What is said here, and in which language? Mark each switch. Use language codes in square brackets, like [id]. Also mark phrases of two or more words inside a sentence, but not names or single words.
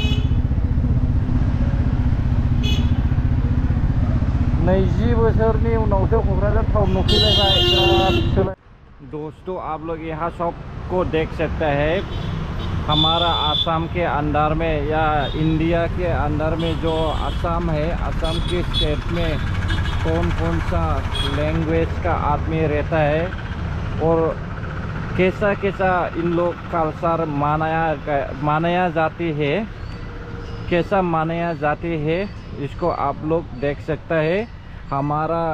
[brx] 20 बोसोरनि उनावसो क'क्राझार टाउन नुफैलायबाय बिराद सोलाय [hi] दोस्तों आप लोग यहाँ सबको देख सकते हैं हमारा आसाम के अंदर में या इंडिया के अंदर में जो आसाम है आसाम के स्टेट में कौन कौन सा लैंग्वेज का आदमी रहता है और कैसा कैसा इन लोग कल्चर मनाया जाती है कैसा मनाया जाती है इसको आप लोग देख सकते हैं हमारा